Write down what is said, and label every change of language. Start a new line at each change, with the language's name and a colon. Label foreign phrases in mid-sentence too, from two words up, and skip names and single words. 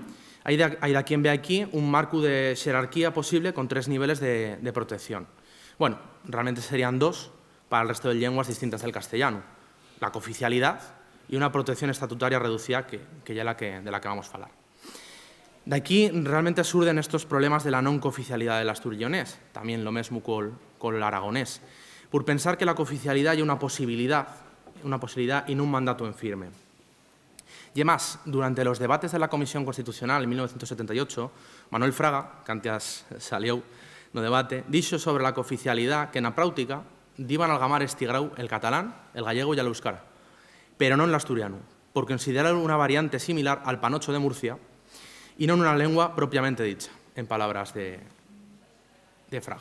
Spanish: Hay de quien ve aquí un marco de jerarquía posible con 3 niveles de protección. Bueno, realmente serían 2 para el resto de lenguas distintas del castellano. La cooficialidad y una protección estatutaria reducida, que ya es de la que vamos a hablar. De aquí realmente surgen estos problemas de la non cooficialidad del asturionés, también lo mismo con el aragonés, por pensar que la cooficialidad es una posibilidad y no un mandato en firme. Y además, durante los debates de la Comisión Constitucional en 1978, Manuel Fraga, que antes salió no debate, dijo sobre la cooficialidad que en la práctica
Asturian: diban algamar este grau
Spanish: el catalán, el gallego y el euskara, pero no el asturiano, por considerar una variante similar al panocho de Murcia y no una lengua propiamente dicha, en palabras de Fraga.